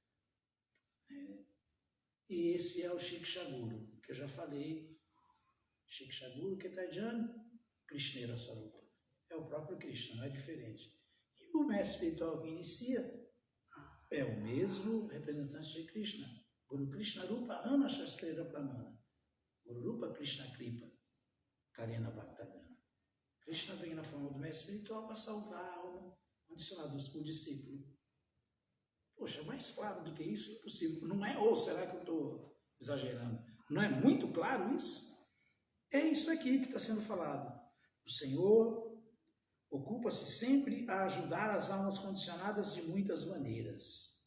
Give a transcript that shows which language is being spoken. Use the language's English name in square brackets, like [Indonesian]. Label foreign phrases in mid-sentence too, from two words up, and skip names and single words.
[Portuguese] E esse é o Shiksha Guru, que eu já falei. [Bangla] শিক্ষা গুরু কেতাজন কৃষ্ণের স্বরূপ. [Portuguese] É o próprio Krishna, não é diferente. E o mestre espiritual que inicia é o mesmo representante de Krishna. [Bangla] গুরু কৃষ্ণ রূপা আন শাস্ত্রের প্রমাণ। গুরু রূপা কৃষ্ণ কৃপা করেন ভক্তগণ. [Portuguese] Krishna vem na forma do mestre espiritual para salvar a alma condicionada, o discípulo. Poxa, mais claro do que isso é impossível. Não é? Ou será que eu estou exagerando? Não é muito claro isso? É isso aqui que está sendo falado. O Senhor ocupa-se sempre a ajudar as almas condicionadas de muitas maneiras.